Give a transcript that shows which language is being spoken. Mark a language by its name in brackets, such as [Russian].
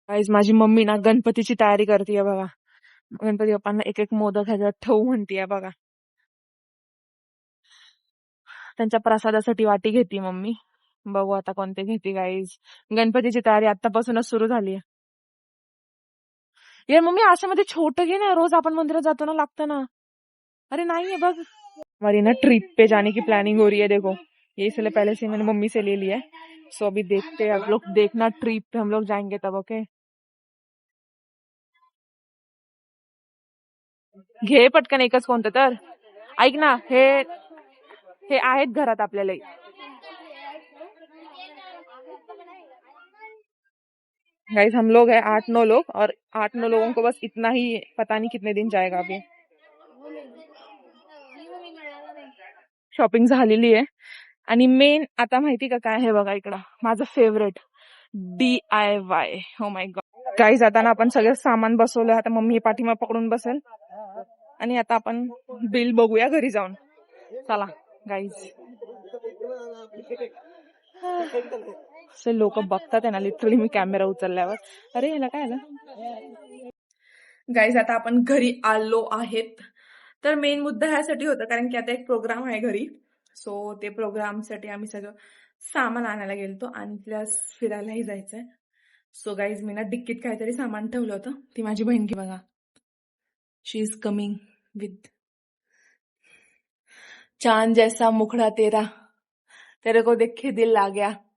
[Marathi] Guys माझी mummy ना गणपतीची तयारी करते बघा. गणपती बाप्पांना एक एक मोदक ह्याच्यात ठेवू म्हणतीये बघा. त्यांच्या प्रसादासाठी वाटी घेते मम्मी. बघू आता कोणते घेते गाईज. गणपतीची तयारी आतापासूनच सुरू झाली आहे. यार मम्मी असं मध्ये छोटं घे ना, रोज आपण मंदिरात जातो ना, लागतं ना. [Hindi] अरे नहीं है बघ. हमारी ना ट्रिप पे जाने की प्लानिंग हो रही है. देखो ये इसलिए पहले से मैंने मम्मी से ले लिया है. सो अभी देखते हैं आप लोग. देखना ट्रिप पे हम लोग जाएंगे तब. [Marathi] ओके घे पटकन एकच कोणतं तर. ऐक ना, हे आहेत घरात आपल्याला. [Hindi] गाइस हम लोग हैं 8-9 लोग और 8-9 लोगों को बस इतना ही पता नहीं कितने दिन जाएगा अभी. [Marathi] शॉपिंग झालेली आहे आणि मेन आता माहिती का काय आहे बघा इकडं माझं फेवरेट DIY. हो माय गॉड गाईज आता ना आपण सगळं सामान बसवलं आता मम्मी पाठीमा पकडून बसेल आणि आता आपण बिल बघूया घरी जाऊन. चला गाईज असे लोक बघतात आहे ना लिटरली मी कॅमेरा उचलल्यावर. अरे याला काय आलं गाईज आता आपण घरी आलो आहेत. तर मेन मुद्दा ह्यासाठी होता कारण की आता एक प्रोग्राम आहे घरी. सो ते प्रोग्रामसाठी आम्ही सगळं सामान आणायला गेलतो आणि प्लस फिरायलाही जायचंय. सो गाईज मी ना डिक्कीत काहीतरी सामान ठेवलं होतं. ती माझी बहीण की बघा [English] she is coming with [Hindi] चांद जैसा मुखड़ा तेरा तेरे को देख के दिल आ गया.